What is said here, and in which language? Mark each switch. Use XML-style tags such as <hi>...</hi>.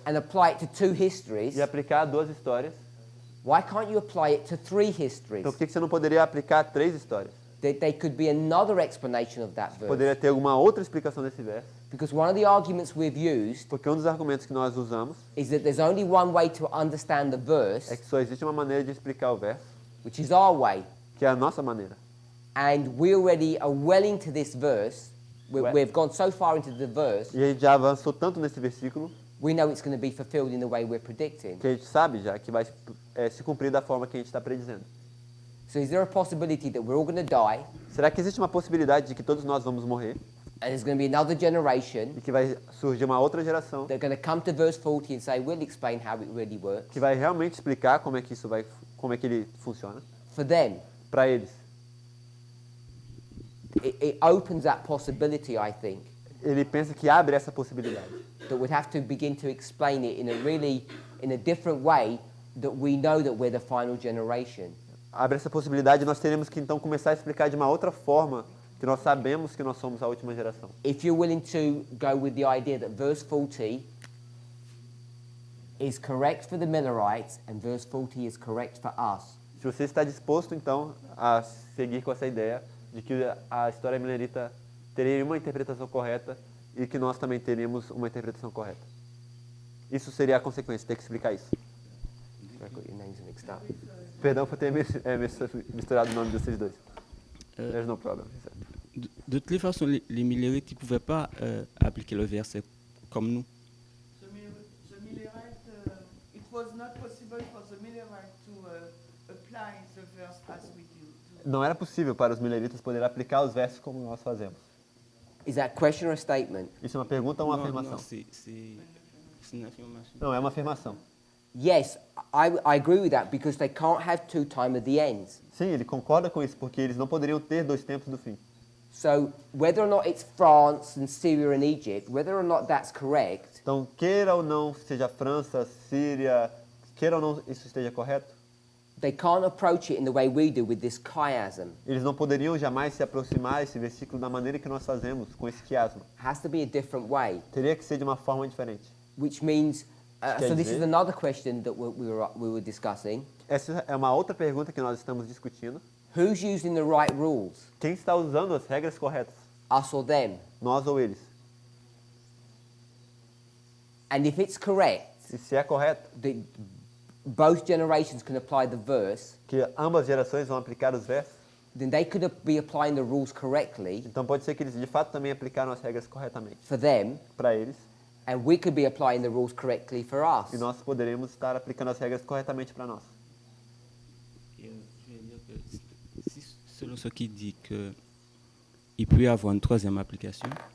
<en>and apply it to 2 histories.</en> <pt>e aplicar a 2 histórias.</pt> <en>Why can't you apply it to 3 histories?</en> <pt>Então por que você não poderia aplicar a 3 histórias?</pt> <en>There could be another explanation of that verse.</en> <pt>Poderia ter alguma outra explicação desse verso.</pt> <en>Because one of the arguments we've used</en> <pt>Porque um dos argumentos que nós usamos</pt> <en>is that there's only one way to understand the</en> <pt>é</pt> <en>verse,</en> <pt>que só existe uma maneira de explicar o verso,</pt> <en>which is our way.</en> <pt>que é a nossa maneira.</pt> <en>And we already are well into this verse. Well- We've gone so far into the verse,</en> <pt>E a gente já avançou tanto nesse versículo</pt> <en>we know it's going to be fulfilled in the way we're predicting.</en> <pt>que a gente sabe já que vai se cumprir da forma que a gente está predizendo.</pt> <en>So is there a possibility that we're all going to die,</en> <pt>Será que existe uma possibilidade de que todos nós vamos morrer</pt> <en>and there's going to be another generation</en> <pt>e que vai surgir uma outra geração</pt> <en>that are going to come to verse 40 and say, we'll explain how it really works?</en> <pt>que vai realmente explicar como é que que ele funciona</pt> <en>For them,</en> <pt>para eles?</pt> <en>it opens that possibility, I think,</en> <pt>Ele pensa que abre essa possibilidade,</pt> <en>that we'd have to begin to explain it in a different way, that we know that we're the final generation.</en> <pt>abre essa possibilidade e nós teremos que então começar a explicar de uma outra forma que nós sabemos que nós somos a última geração.</pt> <en>If you're willing to go with the idea that verse 40 is correct for the Millerites and verse 40 is correct for us,</en> <pt>Se você está disposto então a seguir com essa ideia de que a história milerita teria uma interpretação correta e que nós também teríamos uma interpretação correta. Isso seria a consequência, ter que explicar isso.</pt> <en>I got your names mixed up.</en> <pt>Perdão por ter misturado o nome de vocês dois.</pt> <en>There's no problem.</en> <fr>De toutes les façons, les Millerites ne pouvaient pas appliquer le verset comme nous.</fr> <en>The Millerite, it was not possible for the Millerite to apply the verse as we do.</en> <pt>Não era possível para os mileritas poderem aplicar os versos como nós fazemos.</pt> <en>Is that a question or a statement?</en> <pt>Isso é uma pergunta ou uma</pt> <fr>Non,</fr> <pt>afirmação?</pt> <fr>non, c'est une affirmation.</fr> <pt>Não, é uma afirmação.</pt> <en>Yes, I agree with that because they can't have 2 time at the ends.</en> <pt>Sim, ele concorda com isso, porque eles não poderiam ter 2 tempos do fim.</pt> <en>So whether or not it's France and Syria and Egypt, whether or not that's correct,</en> <pt>Então, queira ou não seja França, Síria, queira ou não isso esteja correto,</pt> <en>they can't approach it in the way we do with this chiasm.</en> <pt>eles não poderiam jamais se aproximar desse versículo da maneira que nós fazemos, com esse quiasmo.</pt> <en>Has to be a different way,</en> <pt>Teria que ser de uma forma diferente.</pt> <en>which means,</en> <pt>Quer</pt> <en>so this is</en> <pt>dizer-</pt> <en>another question that we were discussing.</en> <pt>Essa é uma outra pergunta que nós estamos discutindo.</pt> <en>Who's using the right rules,</en> <pt>Quem está usando as regras corretas?</pt> <en>us or them?</en> <pt>Nós ou eles?</pt> <en>And if it's correct</en> <pt>E se é correto</pt> <en>that both generations can apply the verse,</en> <pt>que ambas gerações vão aplicar os versos,</pt> <en>then they could be applying the rules correctly</en> <pt>então pode ser que eles de fato também aplicaram as regras corretamente</pt> <en>for them,</en> <pt>para eles,</pt> <en>and we could be applying the rules correctly for us.</en> <pt>e nós poderemos estar aplicando as regras corretamente para nós.</pt> <fr>Et, je vais dire que si, selon ce qui dit qu'il peut y avoir une troisième application,</fr>